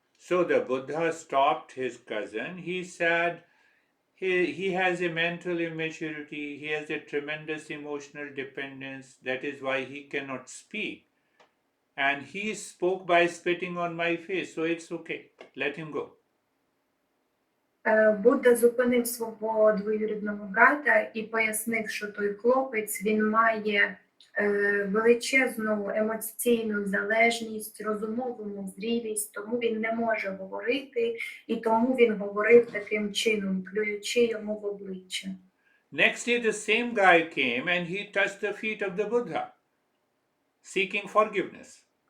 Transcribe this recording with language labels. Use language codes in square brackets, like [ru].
[en] So the Buddha stopped his cousin. He said he has a mental immaturity, he has a tremendous emotional dependence, that is why he cannot speak. And he spoke by spitting on my face, so it's okay, let him go. [uk] Будда зупинив свого двоюрідного брата і пояснив, що той хлопець, він має величезну емоційну залежність, розумову незрілість, тому він не може говорити, і тому він говорив таким чином, плюючи йому в обличчя. [en] Next day the same guy came and he touched the feet of the Buddha, seeking forgiveness.